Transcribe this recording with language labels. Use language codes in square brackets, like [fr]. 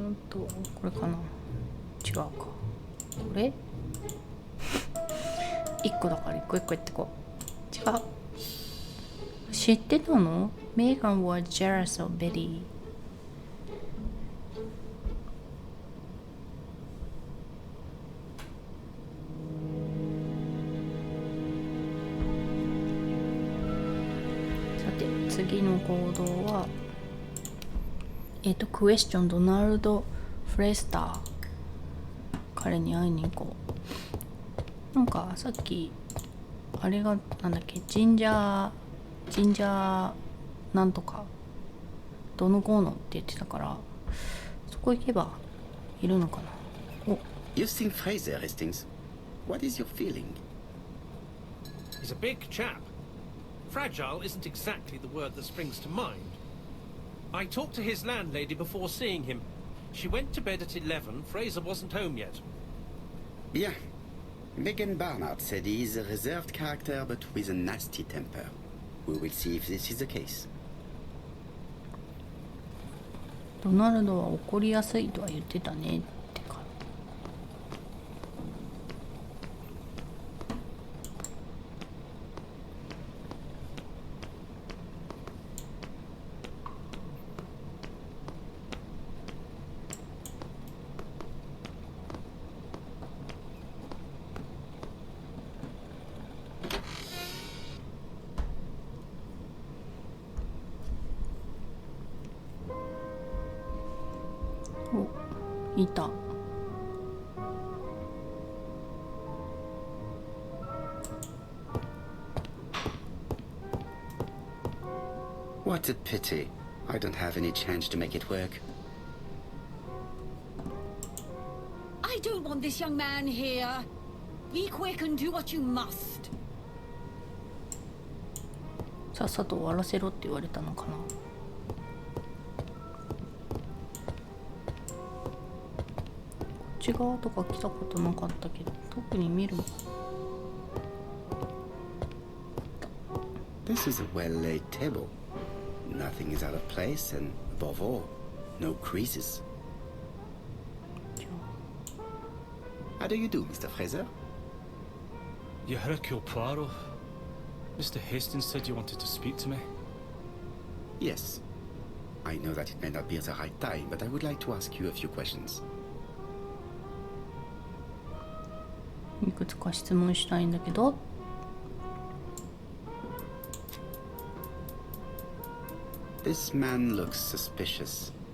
[ja] これかな。違うか。これ1個だから1個1個やってこう。違う。知ってたの？ [en] Megan was jealous of Betty. [ja] さて次の行動はクエスチョンドナルド・フレスター。彼に会いに行こう。なんかさっきあれがなんだっけ、ジンジャーなんとかどのこうのって言ってたから、そこ行けばいるのかな。お、 [en] You've seen Fraser, Hastings. What is your feeling? He's a big chap. Fragile isn't exactly the word that springs to mind. I talked to his landlady before seeing him. She went to bed at 11. Fraser wasn't home yet. [fr] Bien. [en] Megan Barnard said he's a reserved character but with a nasty temper. We will see if this is the case. [ja] ドナルドは怒りやすいとは言ってたねってか。お、いた。 [en] What a pity. I don't have any chance to make it work. I don't want this young man here. Be quick and do what you must. [ja] さっさと終わらせろって言われたのかな。こっち側とか来たことなかったけど、特に見る。 [en] This is a well-laid table. Nothing is out of place, and above all, no creases. [ja] じゃ [en] How do you do, Mr. Fraser? Hercule Poirot. Mr. Hastings said you wanted to speak to me. Yes. I know that it may not be at the right time, but I would like to ask you a few questions. [ja] あいくつか質問したいんだけど。 [en] This man looks suspicious.